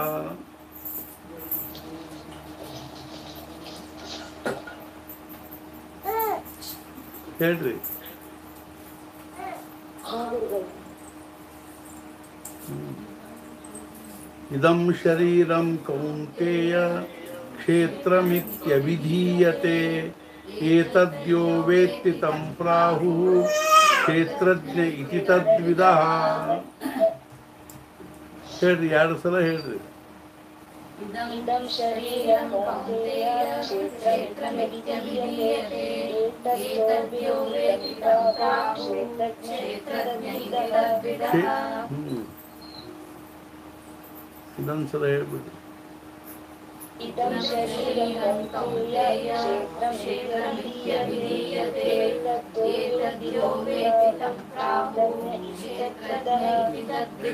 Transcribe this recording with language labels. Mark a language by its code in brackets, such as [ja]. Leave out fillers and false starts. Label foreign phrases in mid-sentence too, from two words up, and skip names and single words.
[sa] ಹೇಳ್ರಿ इदं शरीरं कौन्तेय क्षेत्रमित्यभिधीयते एतद्यो वेत्ति तं प्राहुः क्षेत्रज्ञ इति तद्विदः [kn] ಹೇಳ್ರಿ ಎರಡು ಸಲ ಹೇಳ್ರಿ [sa] इदं शरीरं कौन्तेय क्षेत्रमित्यभिधीयते एतद्यो वेत्ति तं प्राहुः क्षेत्रज्ञ इति तद्विदः [kn] ಇದೊಂದು ಸಲ ಹೇಳ್ಬಿಡ್ರಿ [sa] इदं शरीरं कौन्तेय क्षेत्रमित्यभिधीयते एतद्यो वेत्ति तं प्राहुः क्षेत्रज्ञ इति तद्विदः